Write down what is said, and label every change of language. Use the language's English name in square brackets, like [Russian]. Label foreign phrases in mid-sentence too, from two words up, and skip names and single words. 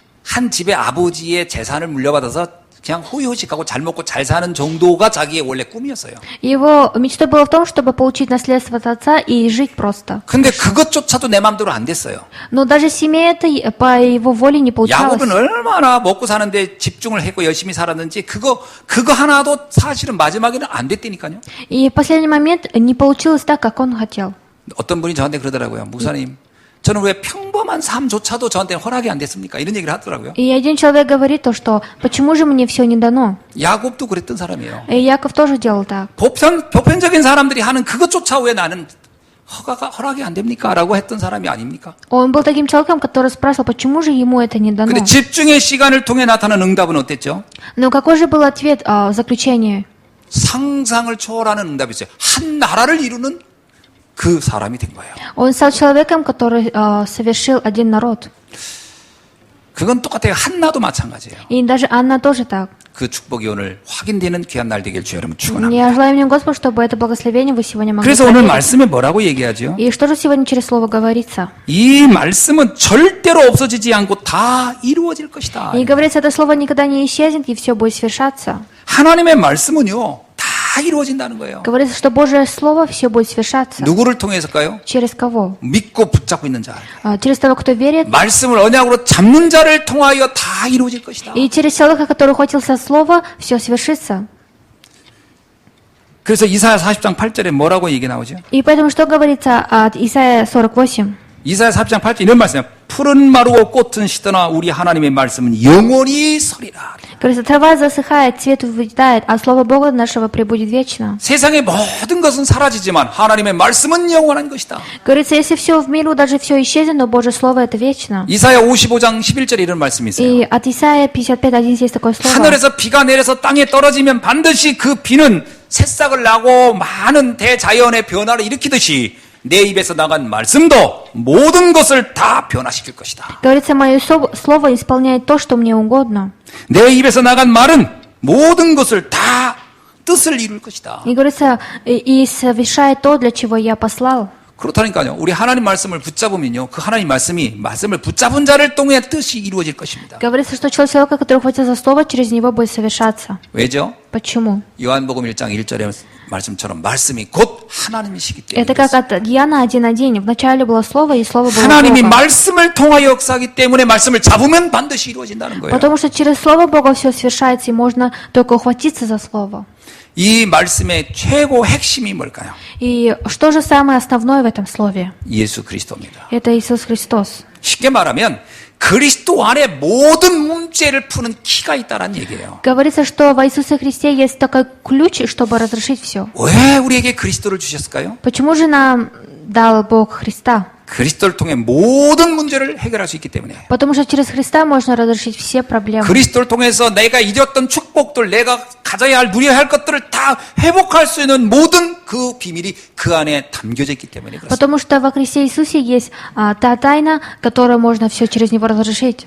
[Korean] 한 집의 아버지의 재산을 물려받아서 그냥 호의호식하고 잘 먹고 잘 사는 정도가 자기의 원래 꿈이었어요. [Russian] Его мечтой было в том, чтобы получить наследство от отца и жить просто. [Korean] 근데 그것조차도 내 마음대로 안 됐어요. [Russian] Но даже семья это по его воле не получалось. [Korean] 야곱은 얼마나 먹고 사는데 집중을 했고 열심히 살았는지 그거 하나도 사실은 마지막에는 안 됐다니까요. [Russian] И в последний момент не получилось так, как он хотел. [Korean] 어떤 분이 저한테 그러더라고요. 목사님, 저는 왜 평범한 삶조차도 저한테는 허락이 안 됐습니까? 이런 얘기를 하더라고요. [Russian] И один человек говорит то, что почему же мне все не дано? [Korean] 야곱도 그랬던 사람이에요. [Russian] И Яков тоже делал так. [Korean] 보편적인 사람들이 하는 그것조차 왜 나는 허락이 안 됩니까? 라고 했던 사람이 아닙니까? [Russian] Он был таким человеком, который спрашивал, почему же ему это не дано. [Korean] 근데 집중의 시간을 통해 나타나는 응답은 어땠죠? [Russian] Но какой же был ответ в заключении? [Korean] 상상을 초월하는 응답이 있어요. 한 나라를 이루는 그 사람이 된 거예요. [Russian] Он стал человеком, который совершил один народ. [Korean] 그건 똑같아요. 한나도 마찬가지예요. [Russian] И даже Анна тоже так. [Korean] 그 축복이 오늘 확인되는 귀한 날 되길 주 여러분 축원합니다. [Russian] Я желаю мне, Господь, чтобы это благословение вы сегодня могли [Korean] 그래서 오늘 [Russian] проверить. [Korean] 말씀에 뭐라고 얘기하죠? [Russian] И что же сегодня через слово говорится? [Korean] 이 말씀은 절대로 없어지지 않고 다 이루어질 것이다. [Russian] И говорится, это слово никогда не исчезнет, и все будет свершаться. [Korean] 하나님의 말씀은요, 다 이루어진다는 거예요. [Russian] Говорится, что Божье слово все будет свершаться. [Korean] 누구를 통해서일까요? [Russian] Через кого? [Korean] 믿고 붙잡고 있는 자. [Russian] Через того, кто верит, [Korean] 말씀을 언약으로 잡는 자를 통하여 다 이루어질 것이다. [Russian] и через человека, который ухватился слова, все свершится. [Korean] 그래서 이사야 40장 8절에 뭐라고 얘기 나오죠? [Russian] И поэтому что говорится от Исаия 48? [Korean] 이사야 40장 8절 이런 말씀이에요. 푸른 마르고 꽃은 시드나 우리 하나님의 말씀은 영원히 서리라. [Russian] Говорится, трава засыхает, цвет увядает, а слово Бога нашего пребудет вечно. [Korean] 세상의 모든 것은 사라지지만 하나님의 말씀은 영원한 것이다. [Russian] Говорится, если все в миру, даже все исчезнет, но Божье слово это вечно. [Korean] 이사야 55장 11절에 이런 말씀이 있어요. [Russian] И от Исаия 55:11 есть такое слово. [Korean] 하늘에서 비가 내려서 땅에 떨어지면 반드시 그 비는 새싹을 나고 많은 대자연의 변화를 일으키듯이 내 입에서 나간 말씀도 모든 것을 다 변화시킬 것이다. [Russian] Говорится, мое слово исполняет то, что мне угодно. [Korean] 내 입에서 나간 말은 모든 것을 다 뜻을 이룰 것이다. [Russian] И говорится, и совершает то, для чего я послал. [Korean] 그렇다니까요. 우리 하나님 말씀을 붙잡으면요. 그 하나님 말씀을 붙잡은 자를 통해 뜻이 이루어질 것입니다. [Russian] Говорится, что человека, который хватит за слово, через него будет совершаться. [Korean] 왜죠? [Russian] Почему? [Korean] 요한복음 1장 1절의 말씀처럼 말씀이 곧 하나님이시기 때문에. [Russian] Это как от Иоанна 1:1. Вначале было слово, и слово было [Korean] 하나님이 [Russian] Богом. [Korean] 말씀을 통하여 역사하기 때문에 말씀을 잡으면 반드시 이루어진다는 거예요. [Russian] Потому что через слово Бога все свершается, и можно только ухватиться за слово. [Korean] 이 말씀의 최고 핵심이 뭘까요? [Russian] И что же самое основное в этом слове? [Korean] 예수 그리스도입니다. [Russian] Это Иисус Христос. [Korean] 쉽게 말하면 그리스도 안에 모든 문제를 푸는 키가 있다는 얘기예요. [Russian] Говорится, что в Иисусе Христе есть такой ключ, чтобы разрешить все. [Korean] 왜 우리에게 그리스도를 주셨을까요? [Russian] Почему же нам дал Бог Христа? [Korean] 그리스도를 통해 모든 문제를 해결할 수 있기 때문에. [Russian] Потому что через Христа можно разрешить все проблемы. [Korean] 그리스도를 통해서 내가 잊었던 축복들, 내가 가져야 할, 누려야 할 것들을 다 회복할 수 있는 모든 그 비밀이 그 안에 담겨져 있기 때문에 그렇습니다. [Russian] Потому что во Христе Иисусе есть та тайна, которую можно все через Него разрешить.